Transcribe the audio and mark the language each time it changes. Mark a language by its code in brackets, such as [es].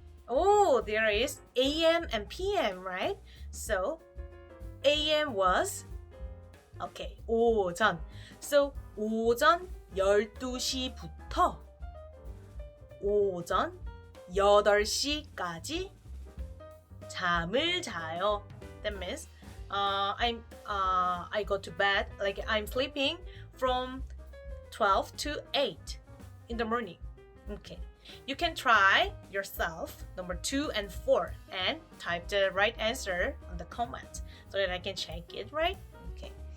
[en] Oh, there is AM and PM, right? So AM was okay, 오전. [ko] So 오전 12시부터 오전 8시까지 잠을 자요. [en] That means I go to bed, like I'm sleeping from 12 to 8 in the morning. Okay. You can try yourself number 2 and 4 and type the right answer on the comment so that I can check it, right? Okay.